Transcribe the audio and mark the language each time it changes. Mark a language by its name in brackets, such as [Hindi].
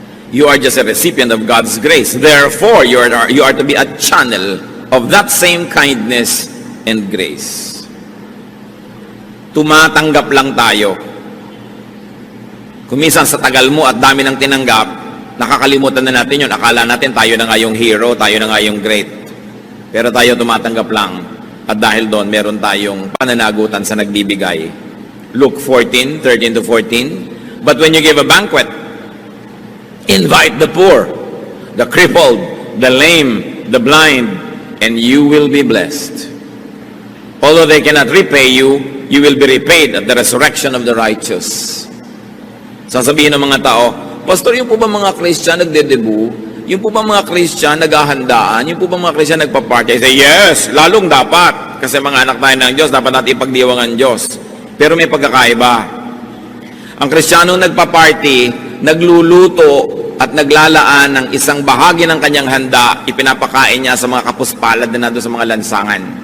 [English] You are just a recipient of God's grace. Therefore, you are to be a channel of that same kindness and grace. [Filipino] Tumatanggap lang tayo. Kuminsan sa tagal mo at dami ng tinanggap, nakakalimutan na natin yun. Akala natin tayo na nga yung hero, tayo na nga yung great. Pero tayo tumatanggap lang. At dahil doon, meron tayong pananagutan sa nagbibigay. [English] Luke 14:13-14. But when you give a banquet, invite the poor, the crippled, the lame, the blind, and you will be blessed. Although they cannot repay you, you will be repaid at the resurrection of the righteous. [Filipino] Sasabihin ng mga tao, Pastor, yung po ba mga Christian nagdedebu? Yung po ba mga Christian naghahandaan? Yung po ba mga Christian nagpa-party? I say, yes, lalong dapat. Kasi mga anak tayo ng Diyos, dapat natin ipagdiwang ang Diyos. Pero may pagkakaiba. Ang Kristiyano nagpa-party, nagluluto at naglalaan ng isang bahagi ng kanyang handa, ipinapakain niya sa mga kapuspalad na nandun sa mga lansangan.